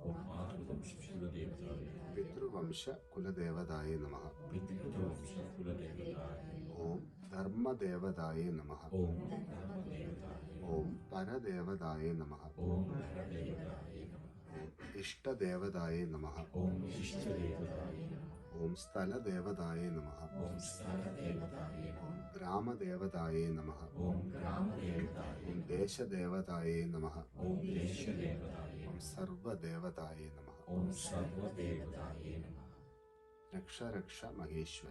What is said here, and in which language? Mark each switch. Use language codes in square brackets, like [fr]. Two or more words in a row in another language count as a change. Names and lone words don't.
[sa] ಪಿತೃವಂಶ ಕುಲದೇವತಾಯ ನಮಃ. ಓಂ ಧರ್ಮದೇವತಾಯ ನಮಃ. ಓಂ ಪರದೇವತಾಯ ನಮಃ. ಓಂ ಇಷ್ಟದೇವತಾಯ ನಮಃ. ഓം സ്ഥലദേവതായേ നമഃ. ഓം സ്ഥലദേവതായേ നമഃ. ഗ്രാമദേവതായേ നമഃ. ഓം ഗ്രാമദേവതായേ. ഓം ദേശദേവതായേ നമഃ. ഓം ദേശദേവതായേ. ഓം സർവദേവതായേ നമഃ. ഓം സർവദേവതായേ നമഃ. രക്ഷ രക്ഷ മഹേശ്വര.